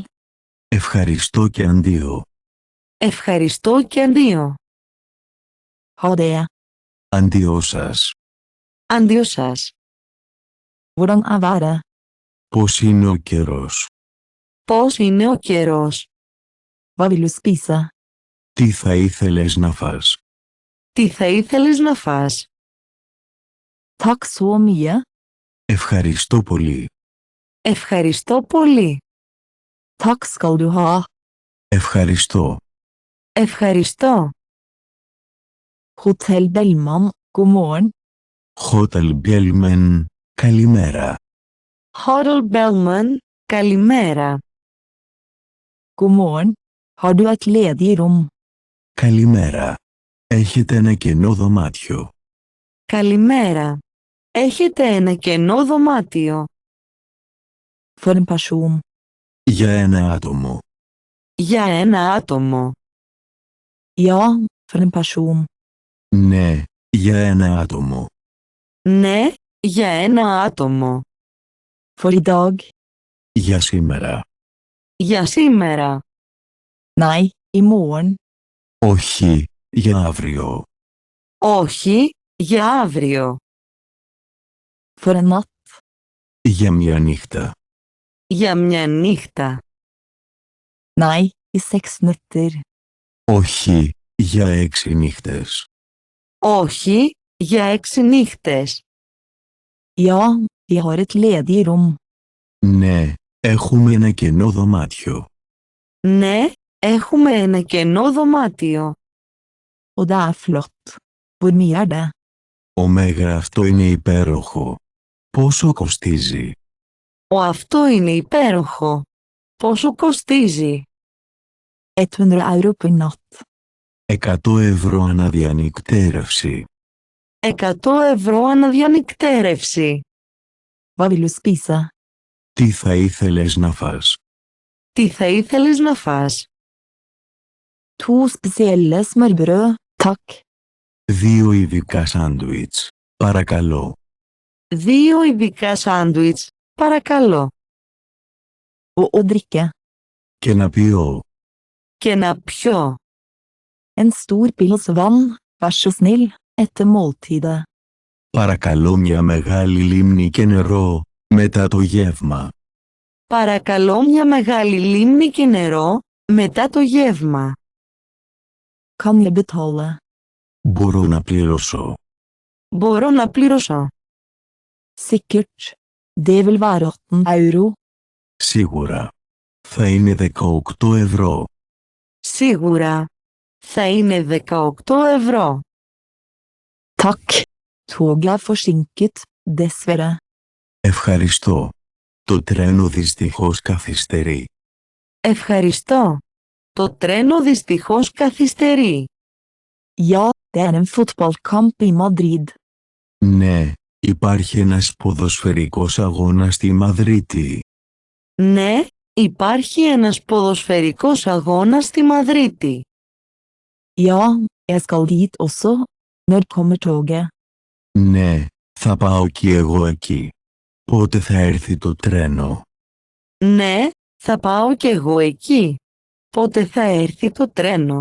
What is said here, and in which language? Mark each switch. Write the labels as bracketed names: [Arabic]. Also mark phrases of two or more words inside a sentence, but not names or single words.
[Greek] Ευχαριστώ και αντίο. Ευχαριστώ και αντίο. [Norwegian] Ha det. [Greek] Αντίο σας. Αντίο σας. [Norwegian] Hvordan er været? [Greek] Πώς είναι ο καιρός? Πώς είναι ο καιρός? [Norwegian] Hva vil du spise? [Greek] Τι θα ήθελες να φας? Τι θα ήθελες να φας? [Norwegian] Takk så mye. [Greek] Ευχαριστώ πολύ. Ευχαριστώ πολύ. [Norwegian] Takk skal du ha. [Greek] Ευχαριστώ. Ευχαριστώ. [Norwegian] Hotell Bellman, god morgen. [Greek] Hotel Bellman, καλημέρα. Hotel Bellman, καλημέρα. [Norwegian] God morgen. Har du et ledig rom? [Greek] Καλημέρα. Έχετε ένα κενό δωμάτιο? Καλημέρα. Έχετε ένα κενό δωμάτιο? [Norwegian] For en person. [Greek] Για ένα άτομο. Για ένα άτομο. [Norwegian] Ja, for en person. [Greek] Ναι, για ένα άτομο. Ναι, για ένα άτομο. [Norwegian] For i dag. [Greek] Για σήμερα. Για σήμερα. [Norwegian] Nei, i morgen. [Greek] Όχι, για αύριο. Όχι, για αύριο. [Norwegian] For en natt. [Greek] Για μια νύχτα. Για μια νύχτα. [Norwegian] Nei, i 6 netter. [Greek] Όχι, για 6 νύχτες. Όχι, για 6 νύχτες. [Norwegian] Ja, vi har et ledig rom. [Greek] Ναι, έχουμε ένα κενό δωμάτιο. Ναι, έχουμε ένα κενό δωμάτιο. [Norwegian] Og det er flott. Hvor mye er det? [Greek] Ωμέγα, αυτό είναι υπέροχο. Πόσο κοστίζει? Αυτό είναι υπέροχο. Πόσο κοστίζει? [Norwegian] 100 euro per natt. [Greek] 100 ευρώ αναδιανυκτέρευση. 100 ευρώ αναδιανυκτέρευση. [Norwegian] Hva vil du spise? [Greek] Τι θα ήθελες να φας? Τι θα ήθελες να φας? [Norwegian] 2 spesielle smørbrød, takk. [Greek] 2 ειδικά σάντουιτς. Παρακαλώ. 2 ειδικά σάντουιτς, παρακαλώ. [Norwegian] Og drikke. [Greek] Και να πιω. Και να πιω. [Norwegian] En stor pils vann, vær så snill, etter måltidet. [Greek] Παρακαλώ μια μεγάλη λίμνη και νερό, μετά το γεύμα. Παρακαλώ μια μεγάλη λίμνη και νερό, μετά το γεύμα. [Norwegian] Kan jeg betale? [Greek] Μπορώ να πληρώσω. Μπορώ να πληρώσω. [Norwegian] Sikkert. Det vil være 18 euro. [Greek] Σίγουρα. Θα είναι 18 ευρώ. Σίγουρα. Θα είναι 18 ευρώ. [Norwegian] Takk. Toget er forsinket, dessverre. [Greek] Ευχαριστώ. Το τρένο δυστυχώς καθυστερεί. Ευχαριστώ. Το τρένο δυστυχώς καθυστερεί. [Norwegian] Ja, det er en fotballkamp i Madrid. [Greek] Ναι, υπάρχει ένας ποδοσφαιρικός αγώνας στη Μαδρίτη. Ναι, υπάρχει ένας ποδοσφαιρικός αγώνας στη Μαδρίτη. [Norwegian] Ja, jeg skal dit også. Når kommer toget? [Greek] Ναι, θα πάω κι εγώ εκεί. Πότε θα έρθει το τρένο? Ναι, θα πάω κι εγώ εκεί. Πότε θα έρθει το τρένο?